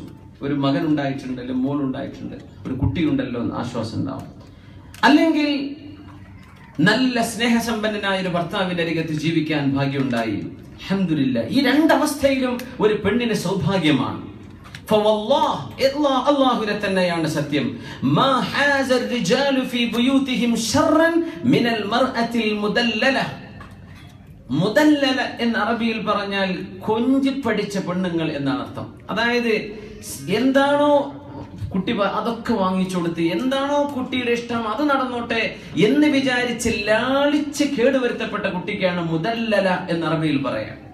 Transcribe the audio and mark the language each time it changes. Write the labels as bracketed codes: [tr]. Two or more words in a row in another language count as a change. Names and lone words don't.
[ml] ഒരു മകൻ ഉണ്ടായിട്ടുണ്ട്, അല്ലെങ്കിൽ മോൾ ഉണ്ടായിട്ടുണ്ട്, ഒരു കുട്ടിയുണ്ടല്ലോ എന്ന് ആശ്വാസം ഉണ്ടാവും. അല്ലെങ്കിൽ നല്ല സ്നേഹസമ്പന്നനായ ഒരു ഭർത്താവിന്റെ അരികത്ത് ജീവിക്കാൻ ഭാഗ്യമുണ്ടായി. അൽഹംദുലില്ലാ. ഈ രണ്ടവസ്ഥയിലും ഒരു പെണ്ണിന് സൗഭാഗ്യമാണ്. അല്ലാഹുവിനെ തന്നെയാണ് സത്യം. [ar] ما حاز الرجال في بيوتهم شرا من المرأة المدللة. [ml] മുദല്ലല എന്ന് അറബിയിൽ പറഞ്ഞാൽ കൊഞ്ചി പഠിച്ച പെണ്ണുങ്ങൾ എന്നാണ് അർത്ഥം. അതായത് എന്താണോ കുട്ടി അതൊക്കെ വാങ്ങിച്ചു കൊടുത്ത്, എന്താണോ കുട്ടിയുടെ ഇഷ്ടം അത് നടന്നോട്ടെ എന്ന് വിചാരിച്ച് ലാളിച്ച് കേടുവരുത്തപ്പെട്ട കുട്ടിക്കാണ് മുദല്ലല എന്ന് അറബിയിൽ പറയാം.